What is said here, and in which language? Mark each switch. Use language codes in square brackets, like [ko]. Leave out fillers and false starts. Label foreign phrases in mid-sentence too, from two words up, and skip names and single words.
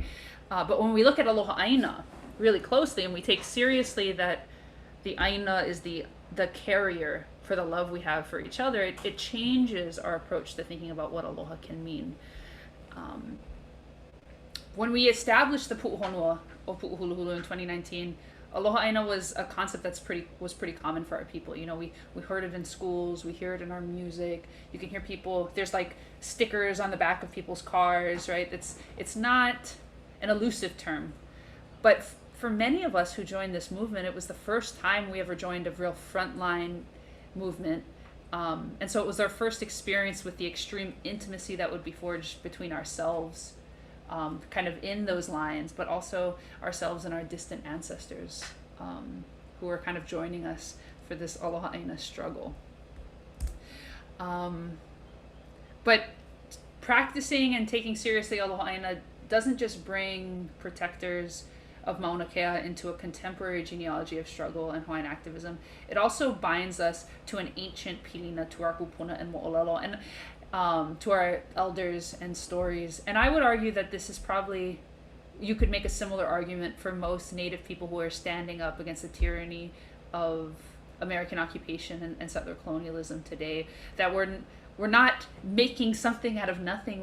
[en] But when we look at [haw] aloha ʻāina [en] really closely and we take seriously that the ʻāina is the carrier for the love we have for each other, it changes our approach to thinking about what aloha can mean. When we established the Pu'uhonua o Pu'uhuluhulu in 2019, [haw] aloha ʻāina [en] was a concept was pretty common for our people. You know, we heard it in schools, we hear it in our music. You can hear people, there's like stickers on the back of people's cars, right? It's not an elusive term, but for many of us who joined this movement, it was the first time we ever joined a real frontline movement. And so it was our first experience with the extreme intimacy that would be forged between ourselves, kind of in those lines, but also ourselves and our distant ancestors, who are kind of joining us for this [haw] aloha ʻāina [en] struggle. But practicing and taking seriously [haw] aloha ʻāina [en] doesn't just bring protectors of Maunakea into a contemporary genealogy of struggle and Hawaiian activism. It also binds us to an ancient pilina, to our kupuna and moʻolelo, and to our elders and stories. And I would argue that this is probably, you could make a similar argument for most Native people who are standing up against the tyranny of American occupation and settler colonialism today, that we're not making something out of nothing.